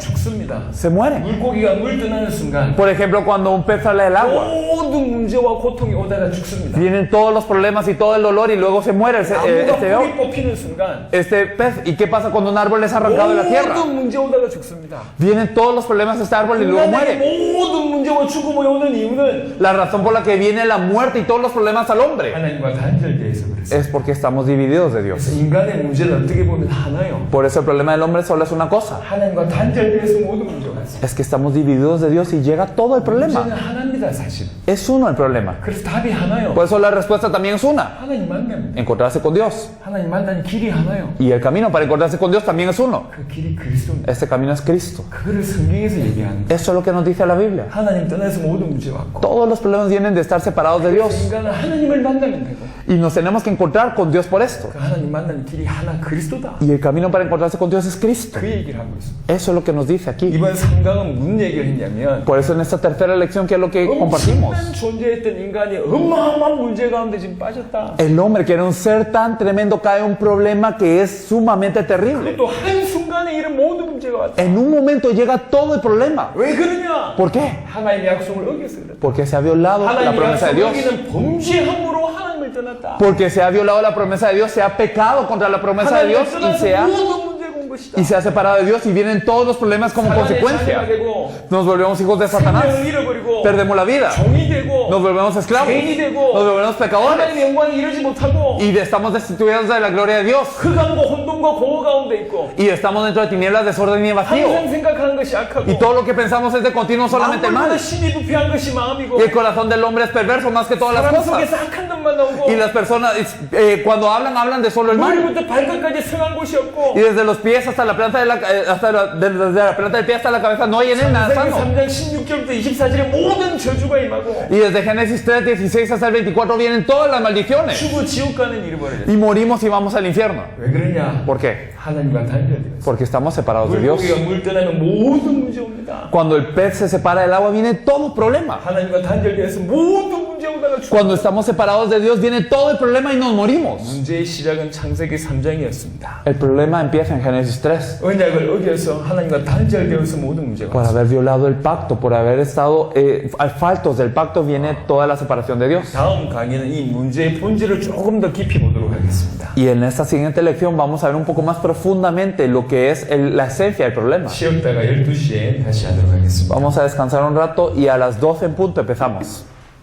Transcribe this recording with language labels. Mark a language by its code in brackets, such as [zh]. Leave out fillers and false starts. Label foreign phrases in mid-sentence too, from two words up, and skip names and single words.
[ko] 죽습니다. [es] Se muere. [ko] 물고기가 물 떠나는 순간 [es] Por ejemplo, cuando un pez sale del agua, [ko] 모든 문제와 고통이 오다가 죽습니다. [es] vienen todos los problemas y todo el dolor y luego se muere [ko] 나무가 뿌리 뽑히는 순간 [es] este pez. ¿Y qué pasa cuando un árbol es arrancado de la tierra? [ko] 모든 문제 오다가 죽습니다. [es] Vienen todos los problemas de este árbol y luego [ko] 인간에게 [es] muere. [ko] 모든 문제와 죽음이 오는 이유는 [es] La razón por la que viene la muerte y todos los problemas al hombre [ko] 하나님과 단절되어 있어 그랬어요. [es] es porque estamos divididos de Dios. [ko] 그래서 인간의 문제는 어떻게 보면 하나요. [es] Por eso el problema del hombre solo es una cosa. [ko] 하나님과 단절되어서 모든 문제가 있어요. [es] Es que estamos divididos de Dios y llega todo el [ko] 문제는 [es] problema. [ko] 하나입니다 사실. [es] Es uno el problema. [ko] 그래서 답이 하나요. [es] Por eso la respuesta también es una. [ko] 하나님 만납니다. [es] Encontrarse con Dios. [ko] 하나님 만나는 길이 하나요. [es] Y el camino para encontrarse con Dios también es uno. [ko] 그 길이 그리스도입니다. [es] Este camino es Cristo. [ko] 그거를 성경에서 얘기하는 거예요. [es] Eso es lo que nos dice la Biblia. [ko] 하나님 떠나서 모든 문제가 왔고 [es] Todos los problemas vienen de estar separados de Dios. [ko] 인간은 하나님을 만나면 되고 [es] Y nos tenemos que encontrar con Dios por esto. [ko] 그 하나님 만나는 길이 하나 그리스도다. [es] Y el camino para encontrarse con Dios es Cristo. [ko] 그 얘기를 하고 있어요. [es] Eso es lo que nos dice aquí. [ko] 이번 3강은 무슨 얘기를 했냐면 [es] Por eso en esta tercera lección, ¿qué es lo que compartimos? [ko] 엄청난 존재했던 인간이 어마어마한 문제 가운데 지금 빠졌다. [es] El hombre, que era un ser tan tremendo, cae en un problema que es sumamente terrible. [ko] 또 한순간에 이런 모든 문제가 왔다. [es] En un momento llega todo el problema. [ko] 왜 그러냐? [es] ¿Por qué? [ko] 하나님의 약속을 어겼어 그래. [es] Porque se ha violado la [ko] 하나님의 [es] promesa de [ko] 약속을 [es] Dios. [ko] 어기는 범죄함으로 하나님을 떠났다. [es] Porque se ha violado la promesa de Dios, se ha pecado contra la promesa de Dios y se ha [ko] 모든 문제가 온 것이다. 것이다. [es] y se ha separado de Dios y vienen todos los problemas como [ko] 사단의 자녀가 [es] consecuencia. [ko] 되고 [es] Nos volvemos hijos de Satanás, [ko] 생명을 잃어버리고 [es] perdemos la vida, [ko] 종이 되고 [es] nos volvemos esclavos, [ko] 죄인이 되고 [es] nos volvemos pecadores [ko] 하나님의 영광을 이루지 못하고 [es] y estamos destituidos de la gloria de Dios [ko] 흑암과 혼돈과 공허 가운데 있고 [es] y estamos dentro de tinieblas, desorden y vacío. [ko] 항상 생각하는 것이 악하고 [es] Y todo lo que pensamos es de continuo solamente el [ko] 마음보다 [es] mal. [ko] 심히 부패한 것이 마음이고 [es] Y el corazón del hombre es perverso más que todas las [ko] 사람 [es] cosas. [ko] 속에서 악한 것만 나오고 [es] Y las personas, cuando hablan de solo el mal. [ko] 머리부터 발끝까지 성한 곳이 없고 [es] Y desde los pies hasta la planta desde la planta del pie hasta la cabeza no hay en él nada [ko] 창세기 [es] sano. [ko] 3장 16절부터 24절에 모든 저주가 임하고 [es] Y desde Génesis 3, 16 hasta el 24 vienen todas las maldiciones. [ko] 죽어 지옥 가는 잃어버려요. [es] Y morimos y vamos al infierno. [ko] 왜 그러냐? [es] ¿Por qué? [ko] 하나님과 단절돼요. [es] Porque estamos separados de Dios. [ko] 물고기가 물 떠나면 모든 문제 옵니다. [es] Cuando el pez se separa del agua viene todo problema. [ko] 하나님과 단절돼서 모든 문제 오다가 죽어. [es] Cuando estamos separados de Dios viene todo el problema y nos morimos. [ko] 문제의 시작은 창세기 3장이었습니다. [es] El problema empieza en Génesis 3. [ko] 언약을 어겨서 하나님과 단절되어서 모든 문제가 [es] Por haber violado el pacto, por haber estado faltos del pacto, viene toda la separación de Dios. [ko] 다음 강의는 이 문제의 본질을 조금 더 깊이 보도록 하겠습니다. [es] Y en esta siguiente lección vamos a ver un poco más profundamente lo que es la esencia del problema. [ko] 쉬었다가 12시에 다시 하도록 하겠습니다. [es] Vamos a descansar un rato y a las 12 en punto empezamos.